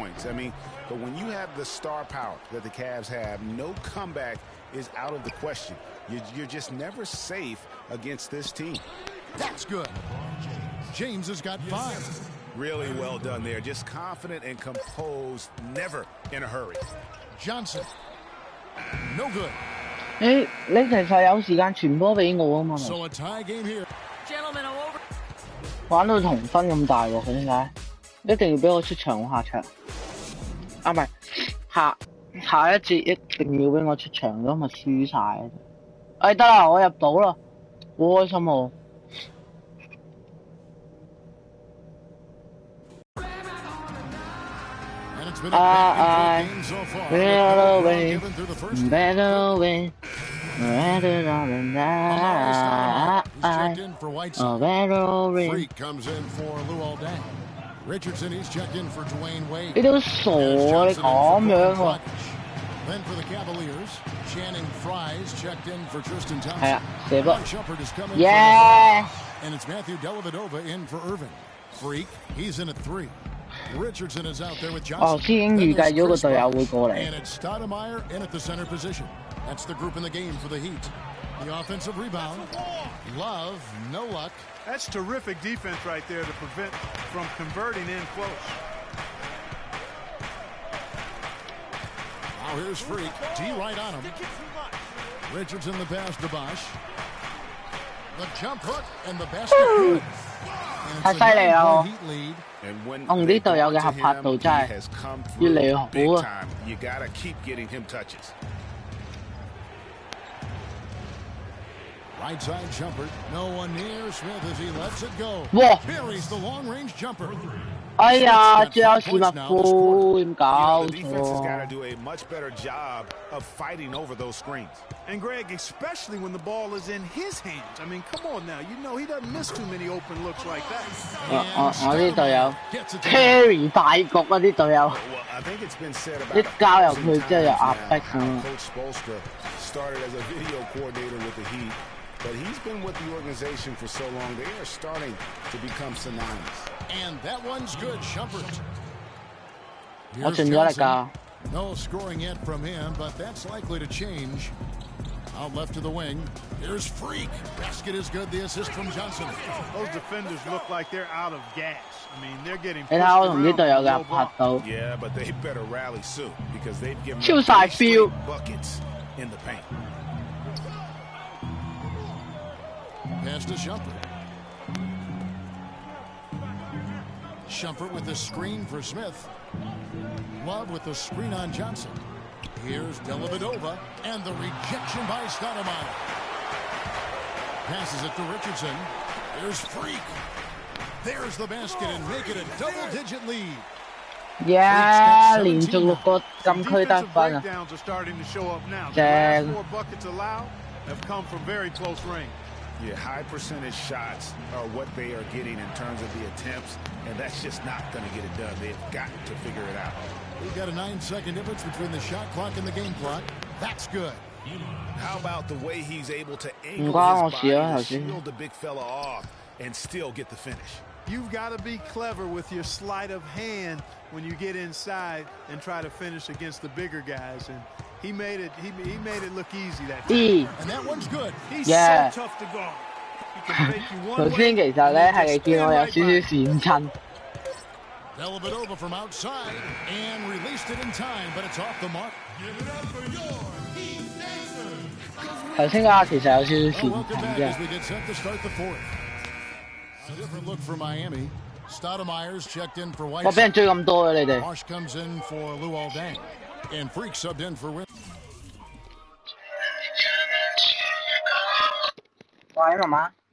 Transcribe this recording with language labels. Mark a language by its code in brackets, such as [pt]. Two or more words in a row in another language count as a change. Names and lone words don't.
[en] I mean, but when you have the star power that the Cavs have, no comeback is out of the question. You're just never safe against this team. That's good. James has got 5. Really well done there. Just confident and composed, never in a hurry. Johnson. No good. [yue] 你其實有時間傳波俾我啊嘛？玩到同分咁大喎，佢點解？一定要俾我出場下場。啊，唔係下一節一定要俾我出場，如果咪輸晒。哎，得啦，我入到啦，好開心喎！ [en] better win. Freak comes in for Lou all day. Richardson, he's checked in for Dwayne Wade. [yue] 你都傻啊！你咁樣喎。 [en] Then for the Cavaliers, Channing Fries checked in for Tristan Thompson. [yue] 係啊，射波。 [en] Shumpert is coming. Yeah. And it's Matthew Dellavedova in for Irving. Freak, he's in at 3. Richardson is out there with Johnson. [yue] 哦，先已經預計咗個隊友會過嚟。 [en] And it's Stoudemire in at the center position. That's the group in the game for the Heat. The offensive rebound. Love, no luck. That's terrific defense right there to prevent from converting in close. Now here's Freak. D right on him. Richardson the pass to Bosch. The jump hook and the basket good. [yue] 太犀利啦！我同啲隊友嘅合拍度真係越嚟越好啊！ [en] You gotta keep getting him touches. Right side jumper, no one near Smith as he lets it go. 哇！ Buries the long range jumper. [yue] 哎呀，最後史密夫點搞 [en] The defense has got to do a much better job of fighting over those screens. And Greg, especially when the ball is in his hands. I mean, come on now. You know he doesn't miss too many open looks like that. [yue] 我啲隊友 carry 大局啊！啲隊友一交入去之後又壓迫咁。 [en] Started as a video coordinator with the Heat, but he's been with the organization for so long. They are starting to become synonymous. And that one's good, Shumpert. [yue] 我盡咗力㗎。 [en] No scoring yet from him, but that's likely to change. Out left to the wing. Here's Freak. Basket is good. The assist from Johnson. Those defenders look like they're out of gas. I mean, they're getting. [yue] 你睇下我同啲隊友嘅拍到。 [en] Yeah, but they better rally soon because they've given [yue] 超晒 feel [en] buckets in the paint. Pass to Shumpert. Shumpert with the screen for Smith. Love with the screen on Johnson. Here's Dellavedova, and the rejection by Stoudemire. Passes it to Richardson. There's Freak. There's the basket and make it a double-digit lead. Yeah, [yue] 連續6個禁區得分啊！正。 [en] Have come from very close range. Yeah, high percentage shots are what they are getting in terms of the attempts, and that's just not going to get it done. They've got to figure it out. We've got a 9-second difference between the shot clock and the game clock. That's good. How about the way he's able to angle his body to shield the big fella off and still get the finish? You've got to be clever with your sleight of hand when you get inside and try to finish against the bigger guys. And he made it look easy that time. And that one's good. He's so tough to guard. He can fake you one way. [yue] 頭先其實咧係見我有少少閃親。 [en] Dellavedova from outside and released it in time, but it's off the mark. [yue] 頭先嗰下其實有少少閃親啫。 [en] A different look for Miami. Stoudemire's checked in for White. [yue] 我俾人追咁多嘅你哋。 [en] Marsh comes in for Luol Deng, and Freak subbed in for Win. [yue] 喂，媽媽。